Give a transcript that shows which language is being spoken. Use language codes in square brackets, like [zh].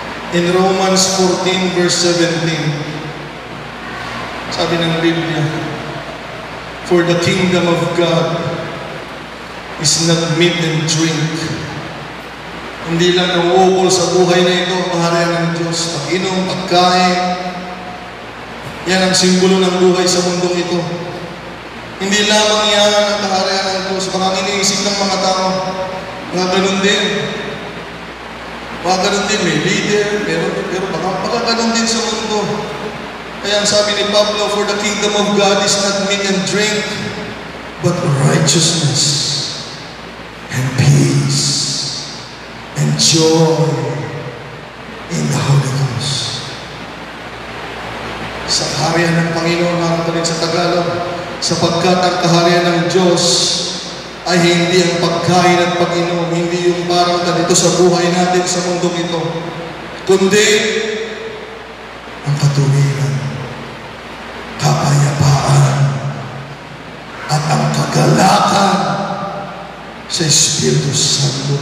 [en] In Romans 14 verse 17, [tl] sabi ng Biblia, [en] for the kingdom of God is not meat and drink. [tl] Hindi lang nauukol sa buhay na ito, kaharian ng Diyos. Pag-inom, pagkain, yan ang simbolo ng buhay sa mundong ito. Hindi lamang yan ang kaharian ng Diyos. Baka iniisip ng mga tao, mga ganun din. Baka ganun din, may leader, pero baka ganun din sa mundo. Kaya ang sabi ni Pablo, [en] for the kingdom of God is not meat and drink, but righteousness and peace and joy in the Holy Ghost. [tl] Sa kaharian ng Panginoon, mga kapatid, sa Tagalog, sapagkat ang kaharian ng Diyos ay hindi ang pagkain at pag-inom, hindi yung parang ganito sa buhay natin sa mundong ito, kundi ang katuwiran, kapayapaan, at ang kagalakan sa Espiritu Santo.